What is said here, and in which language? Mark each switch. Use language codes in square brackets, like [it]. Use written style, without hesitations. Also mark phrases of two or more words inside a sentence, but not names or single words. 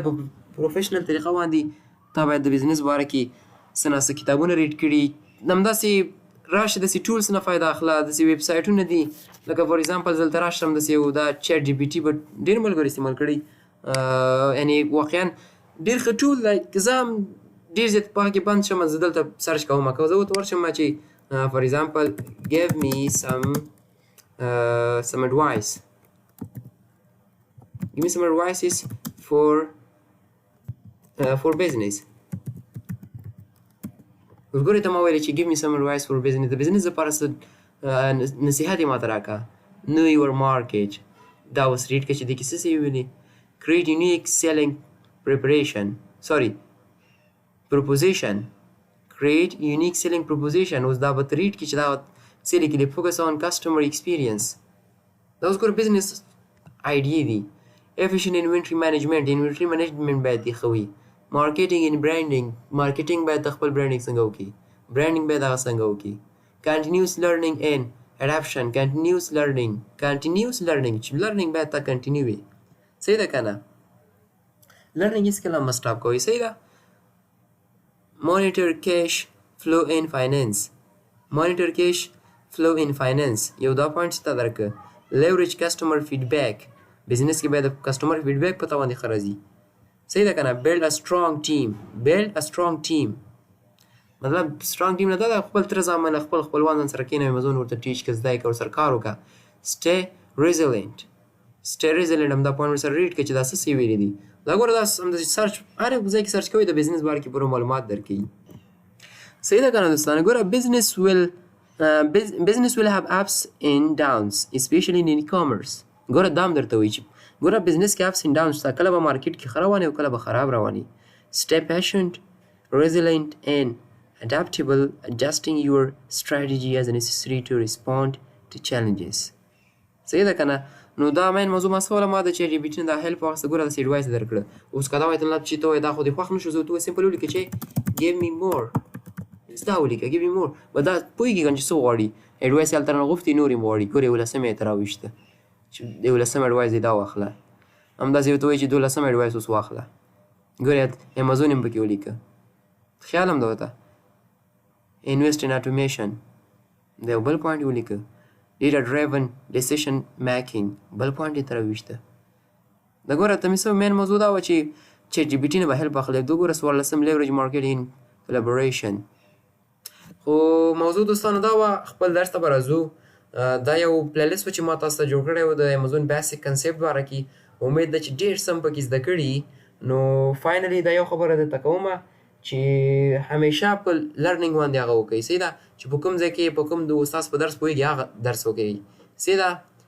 [ps] په پروفیشنل طریقه باندې تا باید د بزنس باره کې څه نه څه کتابونه ریډ کړي، همداسې راشه داسې ټولس نه فایده اخله، داسې ویب سایټونه دي لکه [en] for example [ps] زه دلته راشم، داسې یو دا چیټ جی پي ټي به ډېر ملګرو استعمال کړی، یعنې واقعا ډېر ښه ټول دی. که زه هم ډېر زیات په هغه کې بند شم، زه دلته سرچ کوم، که زه ورته ورشم چې [en] for example give me some advice, give me some advices for business. [ps] ګورې ته ما ویلې چې [en] give me some advice for business، [ps] د بزنس لپاره څه نصیحت یې ماته راکړه. [en] know your market، [ps] دا اوس ریډ که چې دې کې څه څه ویلي [en] create unique selling proposition create unique selling proposition [ps] اوس دا به ته ریډ کې چې دا څه لیکلي [en] focus on customer experience [ps] دا اوس ګوره [en] business idea [ps] دي [en] efficient inventory management [ps] باید دې ښه وي [en] marketing and branding marketing [ps] باید د خپل branding څنګه وکړي branding باید هغه څنګه وکړي [en] continuous learning and adaption continuous learning [ps] چې learning باید تا continue وي صحیح ده که نه learning هیڅکله مه stop کوئ صحیح ده [en] monitor cash flow in finance [ps] یو دا پوینټ چې تا درکړه [en] leverage customer feedback [ps] بزنس کې باید د [en] customer feedback [ps] په تا باندې ښه راځي صحیح ده که نه [en] build a strong team [ps] مطلب [en] strong team [ps] نه دا د خپل تره زامن خپل خپلوان ځان سره کښېنوي مضمون ورته ټیچ کړه زده یې کړه ورسره کار وکړه [en] stay resilient [ps] همدا پوینټ ورسره ریډ کړه چې دا څه څه ویلي دي دا ګوره دا همداسې سرچ هر ځای کې سرچ کوئ د بزنس باره کې پوره معلومات درکوي صحیح ده که نه دوستانه ګوره [en] business will have ups and downs especially in e-commerce [ps] ګوره دا هم درته وایي چې ګوره بزنس کې [en] ups and downs [ps] شته کله به مارکیټ کې ښه رواني او کله به خراب رواني [en] stay patient resilient and adaptable adjusting your strategy as necessary to respond to challenges [ps] صحیح ده که نه نو دا مین موضوع ما څه وله ما د چیټ جی پي ټي نه دا هیلپ واخیسته ګوره داسې ایډوایس یې درکړه اوس که دا وایي طلب چې ته وایې دا خو دې خوښ نه شو زه ورته سمپل ولیکه چې [en] give me more [ps] دا ولیکه [en] give me more [ps] به دا پوهېږي که نه چې څه غواړي ایډوایس یې هلته رانه غوښتي نور یې غواړي ګوره 11 یې ته راویشته چې 11 ایډوایس دې دا واخله همداسې ورته وایي چې 12 ایډوایس اوس واخله ګوره امازون هم پکې ولیکه خیال هم ده ورته [en] invest in automation [ps] دا یو بل پوینټ یې ولیکه [en] data driven decision making [ps] بل پوینټ یې ته راویشته د ګوره ته مې څه مین موضوع دا وه چې چیټ جی پي ټي نه به هیلپ اخلی دو ګوره 14 [en] leverage marketing collaboration [ps] خو موضوع دوستانو دا وه خپل درس ته به راځو دا یو پلیلیست و چې ما تاسو ته جوړ کړی و د امازون [en] basic concept [ps] باره کې امید ده چې ډېر څه هم پکې زده کړي نو فاینلي دا یو خبره درته کومه چې همیشه په لرنینګ باندې هغه وکړئ صحیح ده چې په کوم ځای کې په کوم د استاد په درس پوهېږي هغه درس وکړئ صحیح ده